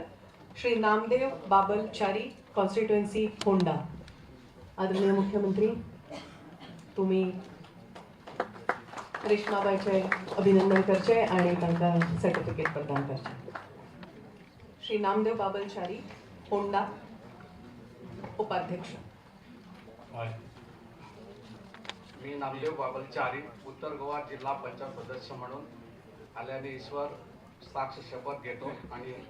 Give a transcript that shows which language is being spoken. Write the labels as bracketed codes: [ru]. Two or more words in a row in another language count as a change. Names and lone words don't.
[kok] श्री नामदेव बाबलचारी कॉन्स्टिट्युएन्सी होंडा आदरणीय मुख्यमंत्री तुम्ही रेश्माबाईचे अभिनंदन करचे आणि तांकां सर्टिफिकेट प्रदान करचे श्री नामदेव बाबलचारी होंडा उपाध्यक्ष [mr] मी नामदेव बाबलचारी उत्तर गोवा जिल्हा पंचायत सदस्य म्हणून आल्याने ईश्वर साक्ष शपथ घेतो आणि